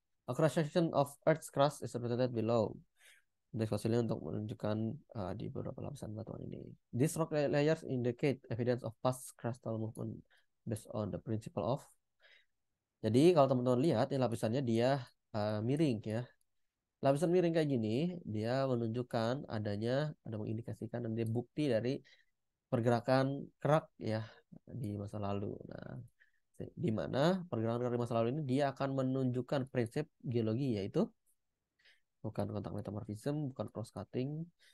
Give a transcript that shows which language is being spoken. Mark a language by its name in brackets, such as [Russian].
[English] A cross section of Earth's crust is represented below. [Indonesian] Indeks fosilnya untuk menunjukkan di beberapa lapisan batuan ini. [English] These rock layers indicate evidence of past crustal movement based on the principle of. [Indonesian] Jadi kalau teman-teman lihat, ini lapisannya dia miring ya. Lapisan miring kayak gini, dia menunjukkan ada mengindikasikan dan dia bukti dari pergerakan kerak ya di masa lalu. Nah, di mana pergerakan kerak di masa lalu ini dia akan menunjukkan prinsip geologi yaitu bukan kontak metamorfism, bukan cross cutting.